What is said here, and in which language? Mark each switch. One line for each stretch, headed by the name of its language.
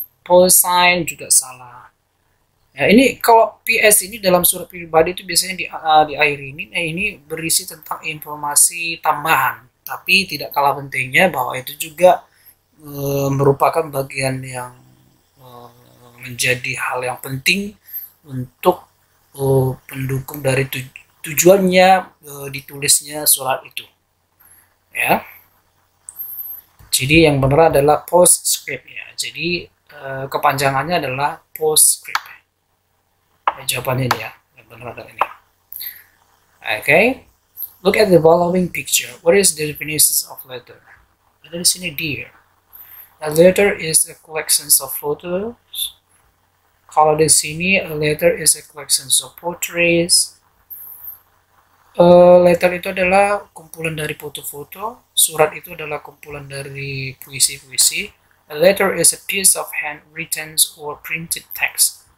Indonesian: Post sign juga salah. Ya, ini kalau PS ini dalam surat pribadi itu biasanya di akhir ini, ini berisi tentang informasi tambahan, tapi tidak kalah pentingnya bahwa itu juga merupakan bagian yang menjadi hal yang penting untuk pendukung dari tujuannya ditulisnya surat itu. Ya, jadi yang benar adalah postscript ya. Jadi kepanjangannya adalah postscript. Jawabannya ini ya, yang benar adalah ini.
English: Okay, look at the following picture. What is the definition of letter?
Indonesian: Ada di sini
English: dear. A letter is a collection of photos.
Indonesian: Kalau di sini
English: a letter is a collection of portraits.
Indonesian: Letter itu adalah kumpulan dari foto-foto. Surat itu adalah kumpulan dari puisi-puisi.
English: A letter is a piece of handwritten or printed text.